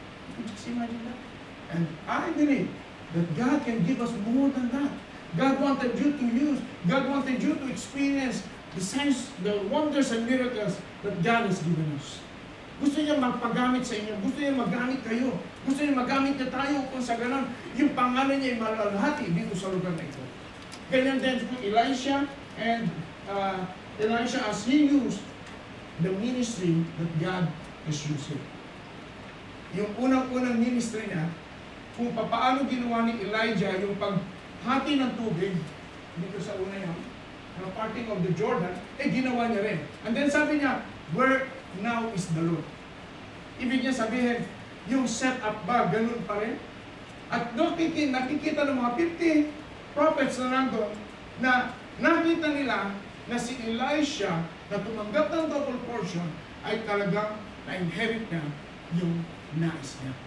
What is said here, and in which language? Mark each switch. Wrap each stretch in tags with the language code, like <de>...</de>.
<en>You can just imagine that. And I believe that God can give us more than that. God wanted you to experience the signs, the wonders and miracles that God has given us.</en> <tl>Gusto niya magpagamit sa inyo. Gusto niya magamit kayo. Gusto niya magamit niya tayo kung sa ganun, yung pangalan niya ay malalahati dito sa lugar na ito. Ganyan din po</tl> <en>Elisha and Elisha as he used the ministry that God is using.</en> <tl>Yung unang-unang ministry niya, kung paano ginawa ni Elijah yung paghati ng tubig, dito sa una yun,</tl> <en>parting of the Jordan,</en> <tl>ginawa niya rin.</tl> <en>And then</en> <tl>sabi niya,</tl> <en>where now is the Lord?</en> <tl>Ibig niya sabihin, yung setup ba, ganun pa rin? At nakikita ng mga 50 prophets na nandun, na nakita nila na si Elisha na tumanggap ng double portion ay talagang na-inherit niya yung nais niya.</tl>